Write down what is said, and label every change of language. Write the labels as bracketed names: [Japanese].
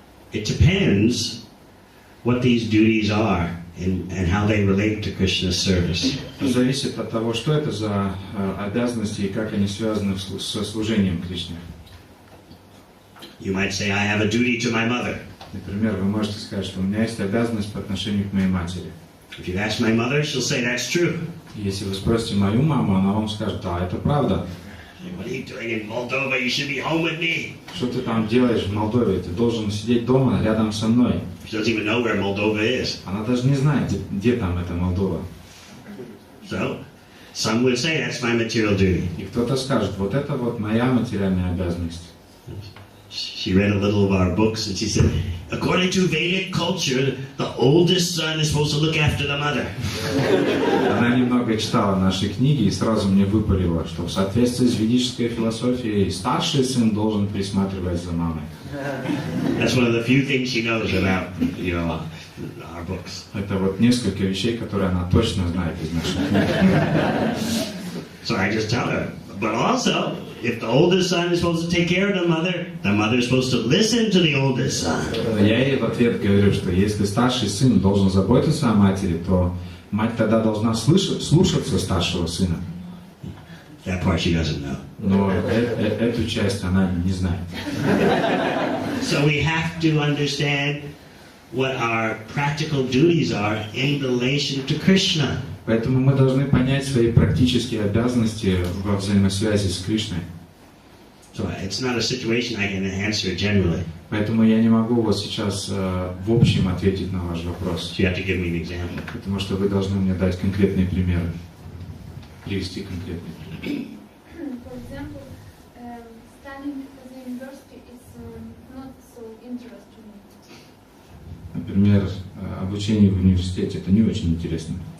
[English] It depends what these duties are and how they relate to Krishna's service. [Russian] Зависит от того, что это за обязанности и как они связаны со служением Кришне. [English] You might say, I have a duty to my mother. [Russian] Например, вы можете сказать, что у меня есть обязанность по отношению к моей матери. [English] If you ask my mother, she'll say that's true. [Russian] Если вы спросите мою маму, она вам скажет, да, это правда. [English] What are you doing in Moldova? You should be home with me. [Russian] Что ты там делаешь в Молдове? Ты должен сидеть дома рядом со мной. [English] She doesn't even know where Moldova is. [Russian] Она даже не знает, где там эта Молдова. [English] So, some will say that's my material duty. [Russian] И кто-то скажет, вот это вот моя материальная обязанность. [English] She read a little of our books and she said, according to Vedic culture, the oldest son is supposed to look after the mother. [Russian] Она немного читала наши книги и сразу мне выпалила, что в соответствии с ведической философией старший сын должен присматривать за мамой. [English] That's one of the few things she knows about, our books. [Russian] Это вот несколько вещей, которые она точно знает из наших книг. [English] So I just tell her, but also, if the oldest son is supposed to take care of the mother is supposed to listen to the oldest son. [Russian] Я ей в ответ говорю, что если старший сын должен заботиться о матери, то мать тогда должна слушаться старшего сына. [English] That part she doesn't know. [Russian] Но эту часть она не знает. [English] So we have to understand what our practical duties are in relation to Krishna. [Russian] Поэтому мы должны понять свои практические обязанности во взаимосвязи с Кришной. [English] So it's not a situation I can answer generally. [Russian] Поэтому я не могу вот сейчас в общем ответить на ваш вопрос. [English] So you have to give me an example. [Russian] Потому что вы должны мне дать конкретные примеры. Привести конкретные примеры. [English] For example, studying at the university is not so interesting. [Russian] Например, обучение в университете это не очень интересно.